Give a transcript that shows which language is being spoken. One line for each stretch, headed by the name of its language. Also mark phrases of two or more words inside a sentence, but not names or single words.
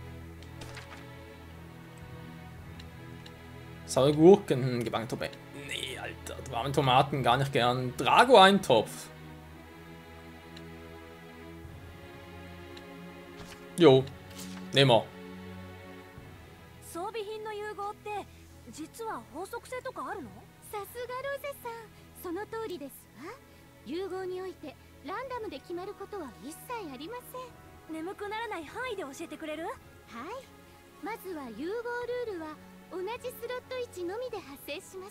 German: Saure Gurken, gebangte Tomaten. Nee, Alter, warme Tomaten gar nicht gern. Drago-Eintopf. Jo, nehmen wir.
Japanese: 装備品の融合って実は法則性とかあるの？さすがロゼさん、その通りですわ。融合においてランダムで決まることは一切ありません。眠くならない範囲で教えてくれる？はい。まずは融合ルールは同じスロット位置のみで発生します。